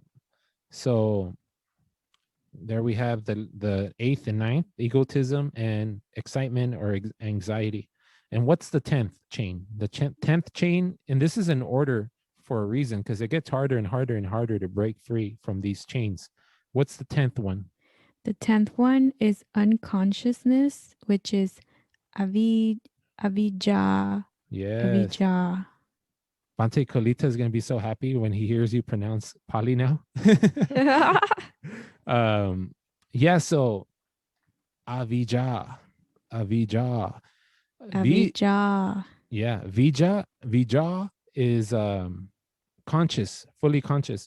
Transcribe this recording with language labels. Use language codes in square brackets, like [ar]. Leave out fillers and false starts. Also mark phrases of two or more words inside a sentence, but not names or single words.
[en] So there we have the eighth and ninth, egotism and excitement or anxiety. And what's the 10th chain? The 10th chain, and this is an order for a reason because it gets harder and harder and harder to break free from these chains. What's the 10th one? The 10th one is unconsciousness, which is avijja. Yes. Avijja. Bhante Kolita is going to be so happy when he hears you pronounce Pali now. um, yeah, so avijja, avijja. Avijja. Yeah, Vija is conscious, fully conscious.